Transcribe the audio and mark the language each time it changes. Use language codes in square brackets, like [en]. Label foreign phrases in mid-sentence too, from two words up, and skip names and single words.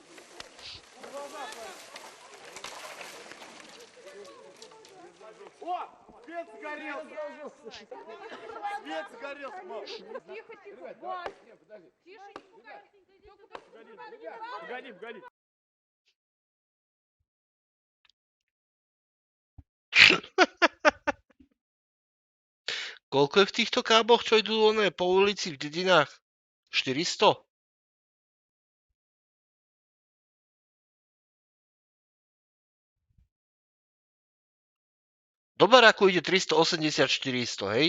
[ru] О! Свет сгорелся! Свет сгорелся, мам! Тихо, тихо. Вась. Тише, не пугай. Погоди, погоди. [sk] Koľko je v týchto káboch, čo idú po ulici v dedinách? 400? Do baráku ide 380-400, hej?